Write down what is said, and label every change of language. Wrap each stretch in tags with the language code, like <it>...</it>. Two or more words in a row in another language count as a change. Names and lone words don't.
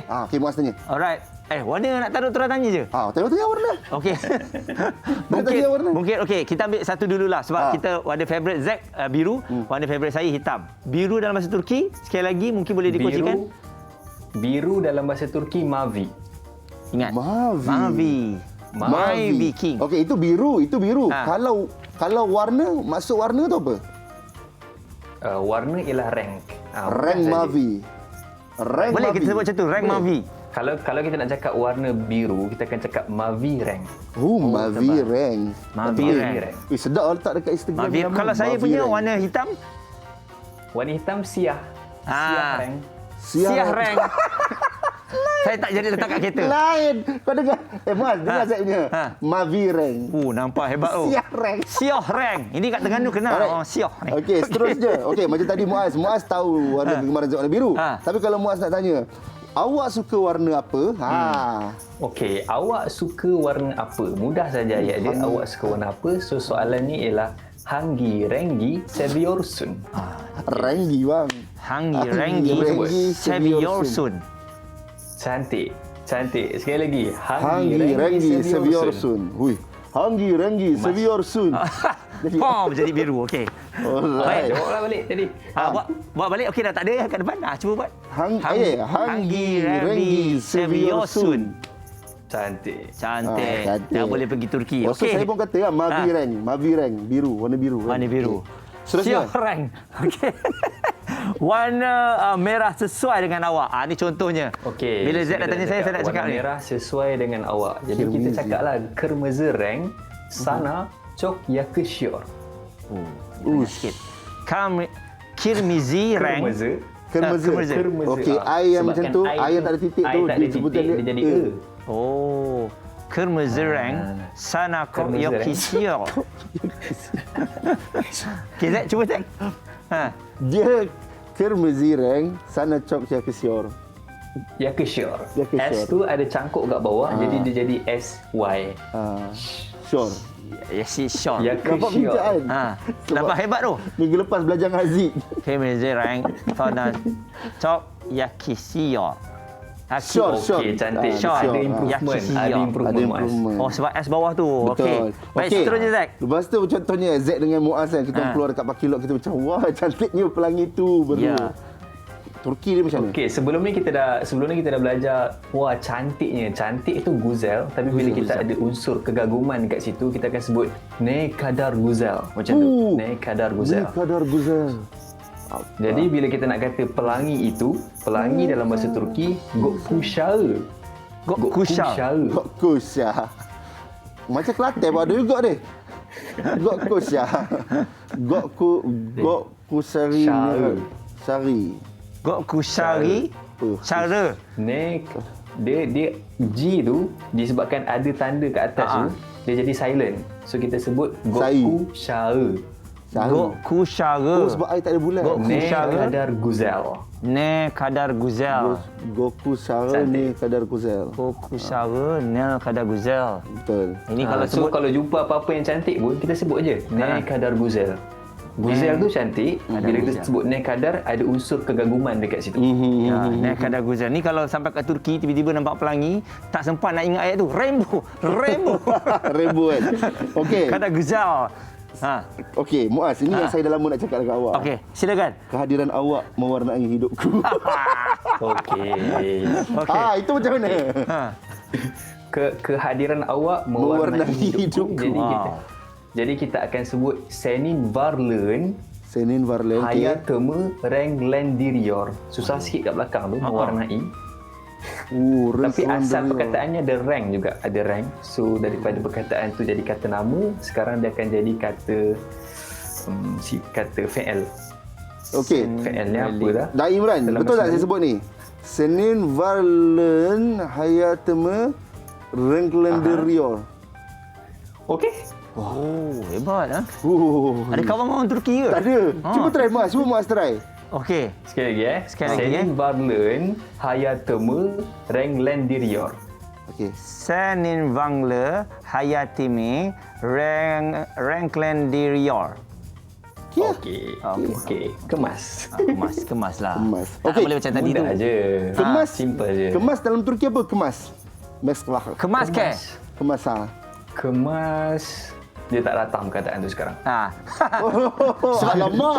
<ms>Okey, Muaz tanya. Alright. Warna nak taruh terus tanya je. Tanya warna. Okey. tanya warna. mungkin okey, kita ambil satu dululah sebab kita ada favorite Zack biru, warna favorite saya hitam. Biru dalam bahasa Turki, sekali lagi mungkin boleh dikongsikan. Biru dalam bahasa Turki mavi. Ingat. Mavi. Mavi King. Okey, itu biru. Ha. Kalau warna, maksud warna tu apa? Warna ialah rank. Rank bukan saja.</ms> <tr>Mavi. Rank</tr> <ms>Boleh Mavi. kita sebut macam tu,</ms> <tr>rank Mavi.</tr> <ms>Kalau kita nak cakap warna biru, kita akan cakap</ms> <tr>mavi rank. Mavi rank. Mavi rank.</tr> <ms>Sedap letak dekat Instagram. Mavi. nama. Kalau saya Mavi punya rank. warna hitam, Warna hitam</ms> <tr>siah. Siah rank. siah rank.</tr> <ms>Saya tak jadi letak kat kereta. Lain. Kau dengar. Muaz, dengar Ha. saya punya. Ha.</ms> <tr>Mavi rank.</tr> <ms>Nampak hebat tu.</ms> <tr>Siah rank. Siah rank.</tr> <ms>Ini kat Terengganu kenal. Alright.</ms> <tr>Siah rank.</tr> <ms>Okey, seterusnya. Okey, macam tadi Muaz tahu warna kegemaran Zak warna biru. Tapi kalau Muaz nak tanya, awak suka warna apa? Okey, awak suka warna apa? Mudah saja ayat dia. Awak suka warna apa? So soalan ni ialah</ms> <tr>hangi rengi seviyorsun.</tr> <ms>Renggi bang.</ms> <tr>Hangi Rengi Seviyorsun.</tr> <ms>Cantik. Sekali lagi.</ms> <tr>Hangi Renggi Seviyorsun.</tr> <ms>Hui.</ms> <tr>Hangi Renggi Seviyorsun.</tr> <ms>Pom jadi biru. Okey. Alright. Jawablah balik tadi. Buat balik. Okey dah tak ada kat depan. Cuba buat.</ms> <tr>Hangi Renggi Seviyorsun.</tr> <ms>Cantik. Cantik. Cantik. Dah boleh pergi Turki. So saya pun kata</ms> <tr>Mavi rank. Mavi rank.</tr> <ms>Biru. Warna biru. Warna biru. Seterusnya.</ms> <tr>Siah rank. Okey.</tr> <ms>Warna merah sesuai dengan awak. Ni contohnya. Okey. Bila Z dah tanya saya nak cakap warna ni. merah sesuai dengan awak. Jadi kita cakaplah</ms> <tr>kırmızı renk sana çok yakışıyor. Sikit. Kirmizi rank.</tr> <ms>Kırmızı. Kırmızı. Okey, I yang macam tu, I yang tak ada titik tu, dia sebutan dia jadi E.</ms> <tr>Kırmızı rank sana kok Kırmızı renk.</tr> <ms>yakışıyor. Okey, Zack, cuba Zack.</ms> <tr>Dia kırmızı renk sana çok yakışıyor.</tr> <ms>Yakışıyor. Yakışıyor. S tu ada cangkuk kat bawah, jadi dia jadi SY. Sure. Yakışıyor. Nampak bincaan. Nampak hebat tu. Minggu lepas belajar dengan Haziq.</ms> <tr>Kırmızı renk sana çok yakışıyor.</tr> <ms>Sure. Okey, cantik. Sure. Ada improvement. Yakışıyor. Ada improvement. Ada Muaz. improvement. Sebab S bawah tu. Okey. Baik, Okey. seterusnya Zack. Lepas tu contohnya Z dengan Muaz kan, kita keluar dekat Parking Lot, kita macam wah cantiknya pelangi tu berdua. Ya. Turki ni macam mana? Okey, sebelum ni kita dah belajar wah cantiknya. Cantik itu guzel, tapi bila kita ada unsur kegaguman dekat situ, kita akan sebut</ms> <tr>ne kadar guzel.</tr> <ms>Macam tu.</ms> <tr>Ne kadar guzel. Ne kadar guzel.</tr> <ms>Jadi bila kita nak kata pelangi itu, pelangi dalam bahasa Turki gökkuşağı. Gökkuşağı. Gökkuşağı. Macam Kelantan pun ada juga ni.</ms> <tr>Gökkuşağı. Gökkuşari.</tr> <ms>Sari. Gökkuşağı. Cara. Dia G tu disebabkan ada tanda kat atas tu, dia jadi silent. So kita sebut gökkuşağı. Gökkuşağı. Sebab air tak ada bulan.</ms> <tr>Ne kadar güzel. Ne kadar güzel. Gökkuşağı ne kadar güzel. Gökkuşağı ne kadar güzel.</tr> <ms>Betul. Ini kalau So sebut kalau jumpa apa-apa yang cantik pun, kita sebut je</ms> <tr>ne kadar güzel.</tr> <ms>Guzel tu cantik. Bila kita sebut</ms> <tr>ne kadar,</tr> <ms>ada unsur kegaguman dekat situ.</ms> <tr>ya, ne kadar güzel.</tr> <ms>Ni kalau sampai kat Turki tiba-tiba nampak pelangi, tak sempat nak ingat ayat tu. Rainbow. Rainbow kan. Okey.</ms> <tr>Kadar güzel.</tr> <ms>Okey, Muaz, ini yang saya dah lama nak cakap dengan awak. Okey, silakan. Kehadiran awak mewarnai hidupku. Okey. Itu macam mana? Kehadiran awak mewarnai hidupku. hidupku. Jadi kita akan sebut</ms> <tr>senin varlığın Senin varlığın hayatımı renglendiriyor.</tr> <ms>Susah sikit kat belakang tu, mewarnai. Tapi asal perkataannya ada rank juga, ada rank. So daripada perkataan tu jadi kata nama, sekarang dia akan jadi kata fi'il. Okey. Fi'ilnya apa dah? Dah Imran, Dalam betul tak bahasa saya sebut ni?</ms> <tr>Senin varlığın hayatımı renglendiriyor.</tr> <ms>Okey. Hebat ah. Ada kawan orang Turki ke? Tak ada. Cuba try Muaz, cuba Muaz try. Okey. Sekali lagi Sekali lagi,</ms> <tr>Senin varlığın hayatımı renglendiriyor.</tr> <ms>Okey.</ms> <tr>Seninvangle Hayatime Renklandirior.</tr> <ms>Okey. Kemas. Kemas lah. Kemas. Tak Okey. boleh macam tadi tu. Mudah je. Kemas. Simple je. Kemas dalam Turki apa? Kemas. Kemas ke? Kemas. Kemas. Dia tak datang perkataan tu sekarang. Alamak.</ms>